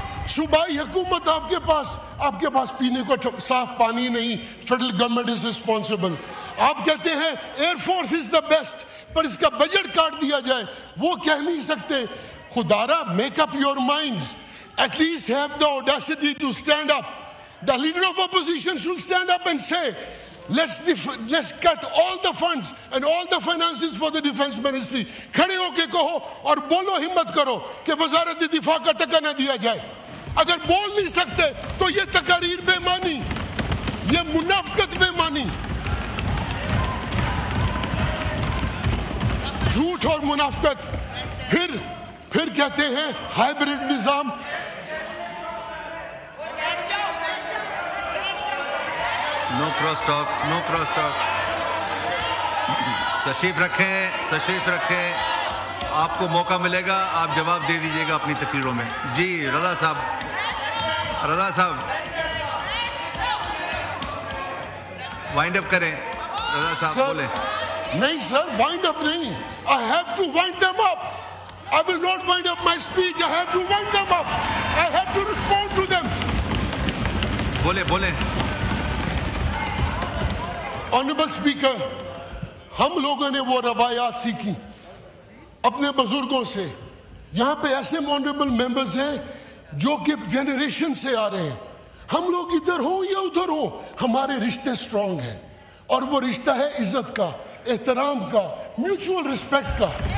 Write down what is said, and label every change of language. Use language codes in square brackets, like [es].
[ur] صوبائی حکومت آپ کے پاس پینے کو صاف پانی نہیں. [en] Federal government is responsible. [ur] آپ کہتے ہیں [en] air force is the best, [ur] پر اس کا بجٹ کاٹ دیا جائے. وہ کہہ نہیں سکتے. خدارا, [en] Make up your minds. At least have the audacity to stand up. The leader of opposition should stand up and say, let's cut all the funds and all the finances for the defense ministry. [ur] کھڑے ہو کے کہو اور بولو, ہمت کرو کہ وزارت دفاع کا ٹکا نہ دیا جائے. اگر بول نہیں سکتے تو یہ تقاریر بے معنی, یہ منافقت بے معنی, جھوٹ اور منافقت. پھر کہتے ہیں ہائیبریڈ نظام. [en] No cross talk. [ur] تشریف رکھیں. آپ کو موقع ملے گا, آپ جواب دے دیجیے گا اپنی تقریروں میں. جی رضا صاحب وائنڈ اپ کریں. رضا صاحب بولیں. نہیں سر, wind up نہیں. [en] I have to wind them up. I will not wind up my speech. I have to wind them up. I have to respond to them. [ur] بولے. Honorable Speaker, ہم لوگوں نے وہ روایات سیکھی اپنے بزرگوں سے. یہاں پہ ایسے آنریبل ممبرز ہیں جو کہ جنریشن سے آ رہے ہیں. ہم لوگ ادھر ہوں یا ادھر ہوں, ہمارے رشتے سٹرونگ ہیں, اور وہ رشتہ ہے عزت کا, احترام کا, میوچول رسپیکٹ کا.